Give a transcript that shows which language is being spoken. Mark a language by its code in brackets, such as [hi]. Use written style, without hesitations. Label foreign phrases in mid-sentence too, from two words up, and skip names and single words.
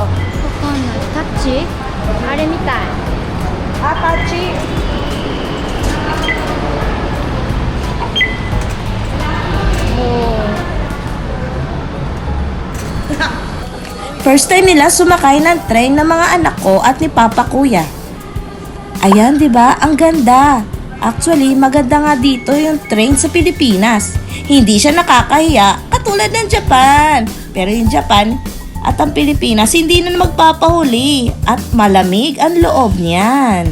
[ja] わかんない。タッチあれみたい。 Apache. [en] First time [tl] nila sumakay ng train ng mga anak ko at ni Papa Kuya. Ayan, 'di ba? Ang ganda. Actually, maganda nga dito yung train sa Pilipinas. Hindi siya nakakahiya katulad ng Japan. Pero yung Japan at ang Pilipinas hindi na magpapahuli at malamig ang loob niyan.